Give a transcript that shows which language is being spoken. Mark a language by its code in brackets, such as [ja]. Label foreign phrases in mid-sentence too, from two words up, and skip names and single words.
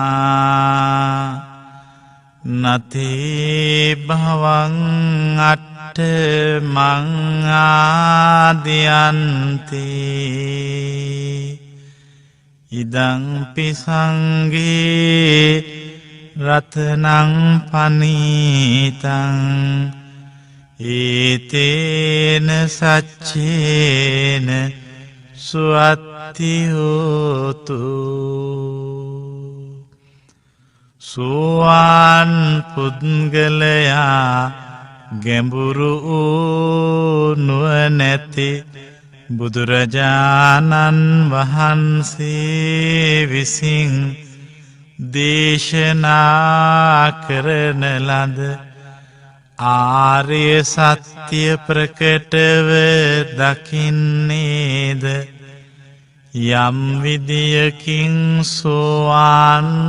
[pi] නතේ භවං අට්ඨ මං ආදියන්ති ඉදං පිසංගේ රතනං පනීතං ඒතේන සච්චේන සුවත්ති හෝතු [si] සෝවාන් පුද්ගලයා ගැඹුරු නුවණැති බුදුරජාණන් වහන්සේ විසින් දේශනා කරන ලද ආර්ය සත්‍ය ප්‍රකටව දකින්නේද යම් විදියකින් සෝවාන්